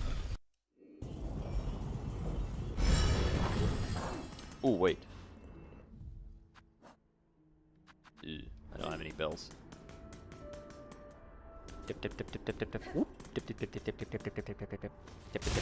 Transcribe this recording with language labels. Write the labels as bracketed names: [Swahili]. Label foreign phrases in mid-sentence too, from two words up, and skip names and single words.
[English] Ooh, wait. Ew, I don't have any bells. Dip dip dip dip dip dip dip. Whoop. Dip dip dip dip dip dip dip dip dip dip dip dip dip dip dip.